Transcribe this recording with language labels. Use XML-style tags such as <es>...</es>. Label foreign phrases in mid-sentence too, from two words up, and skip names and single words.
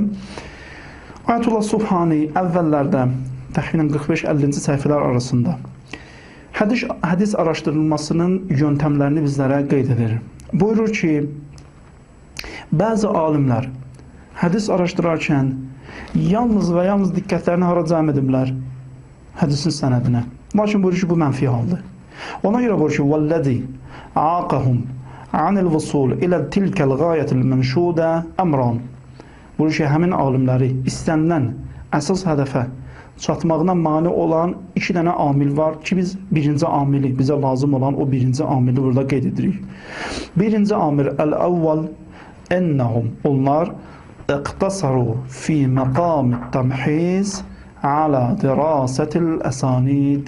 <az>Ayətullah Subhani əvvəllərdə təxminən 45-50-ci səhifələr arasında hədis araşdırılmasının yöntəmlərini bizlərə qeyd edir. Buyurur ki, bəzi alimlər hədis araşdırarkən yalnız və yalnız diqqətlərini hara cəm ediblər? Hədisin sənədinə. Lakin buyurur ki, bu mənfi haldır. Ona görə buyurur ki,</az> <ar>وَالَّذِي عَاقَهُمْ عَنِ الْوُصُولِ إِلَى تِلْكَ الْغَايَةِ الْمَنْشُودَ أَمْرًا.</ar> <az>Buyurur ki, həmin alimləri istənilən əsas hədəfə çatmağına mane olan iki dənə amil var ki, biz birinci amili, bizə lazım olan o birinci amili burada qeyd edirik. Birinci amil,</az> <ar>الأول أنهم, onlar اقتصروا في مقام التمحيص على دراسة الأسانيد.</ar>